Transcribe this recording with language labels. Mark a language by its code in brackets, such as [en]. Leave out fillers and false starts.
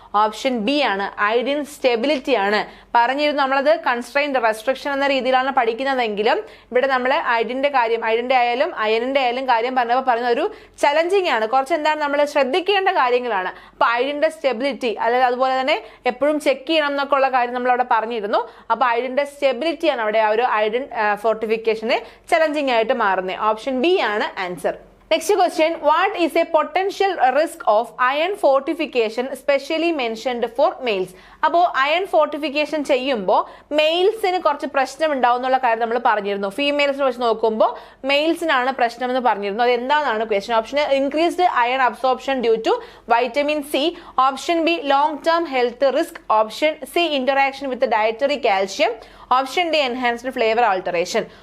[ml] Option B ആണ്, iodine stability ആണ്. പറഞ്ഞിരുന്നു നമ്മളത് കൺസ്ട്രെയിന്റ് റെസ്ട്രിക്ഷൻ എന്ന രീതിയിലാണ് പഠിക്കുന്നതെങ്കിലും ഇവിടെ നമ്മൾ അയഡിന്റെ ആയാലും അയണിന്റെ ആയാലും കാര്യം പറഞ്ഞപ്പോൾ പറയുന്ന ഒരു ചലഞ്ചിങ് ആണ്. കുറച്ച് എന്താണ് നമ്മൾ ശ്രദ്ധിക്കേണ്ട കാര്യങ്ങളാണ്. അപ്പൊ അയഡിന്റെ സ്റ്റെബിലിറ്റി, അതായത് അതുപോലെ തന്നെ എപ്പോഴും ചെക്ക് ചെയ്യണം എന്നൊക്കെ ഉള്ള കാര്യം നമ്മൾ അവിടെ പറഞ്ഞിരുന്നു. അപ്പൊ അയഡിന്റെ സ്റ്റെബിലിറ്റി ആണ് അവിടെ ആ ഒരു അയഡിൻ ഫോർട്ടിഫിക്കേഷന് ചലഞ്ചിങ് ആയിട്ട് മാറുന്നത്. ഓപ്ഷൻ ബി ആണ് answer. [en] Next question, what is a potential risk of iron fortification specially mentioned for males? [ml] അപ്പോൾ അയൺ ഫോർട്ടിഫിക്കേഷൻ ചെയ്യുമ്പോൾ മെയിൽസിന് കുറച്ച് പ്രശ്നം ഉണ്ടാവും എന്നുള്ള കാര്യം നമ്മൾ പറഞ്ഞിരുന്നു. ഫീമെയിൽസിനെ വെച്ച് നോക്കുമ്പോൾ മെയിൽസിനാണ് പ്രശ്നം എന്ന് പറഞ്ഞിരുന്നു. അത് എന്താണെന്നാണ് question. [en] Option increased iron absorption due to vitamin C, option B long term health risk, option C interaction with dietary calcium, option D enhanced flavour alteration.